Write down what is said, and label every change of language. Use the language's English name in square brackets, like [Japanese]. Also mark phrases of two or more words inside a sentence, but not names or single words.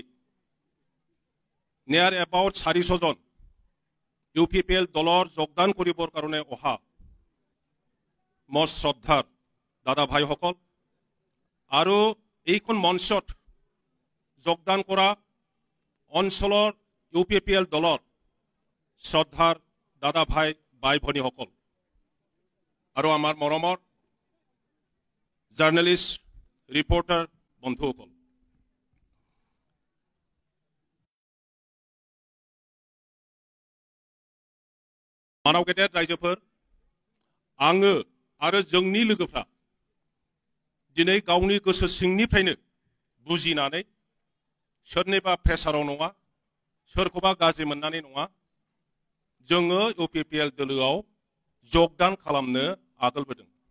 [English] near about [Assamese] 400 জন UPPL দলৰ যোগদান কৰিবৰ কাৰণে অহা মোৰ শ্ৰদ্ধাৰ দাদা ভাইসকল আৰু এইখন মঞ্চত যোগদান কৰা অঞ্চলৰ UPPL দলৰ শ্ৰদ্ধাৰ দাদা ভাই বাই ভনীসকল আৰু আমাৰ মৰমৰ [English] journalist reporter [Assamese] বন্ধুসকল [Bodo] मानाव गेदेर रायजोफोर आङो आरो जोंनि लोगोफ्रा दिनै गावनि गोसो सिंनिफ्रायनो बुजिनानै सोरनिबा प्रेसाराव नङा सोरखौबा गाज्रि मोननानै नङा जोङो UPPL दोलोआव योगदान खालामनो आगोलबोदों